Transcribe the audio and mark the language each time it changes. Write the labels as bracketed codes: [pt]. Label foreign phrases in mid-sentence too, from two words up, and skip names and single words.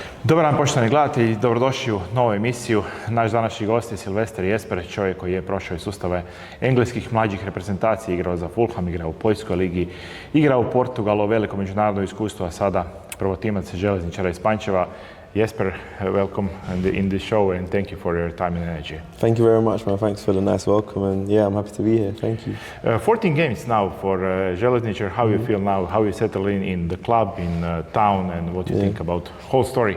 [hr] Dobar dan poštovani gledatelji, dobrodošli u novu emisiju. Naš današnji gost je Sylvester Jasper, čovjek koji je prošao iz sustave engleskih mlađih reprezentacija, igrao za Fulham, igrao u Poljskoj ligi, igrao u Portugalu, veliko međunarodno iskustvo, a sada prvotimac železničara iz Pančeva. [en] Jasper, welcome in the show and thank you for your time and energy. Thank you very much, man. Thanks for the nice welcome, and yeah, I'm happy to be here. Thank you. 14 games now for Železničar. How you feel now? How you settle in the club, in town, and what you think about whole story?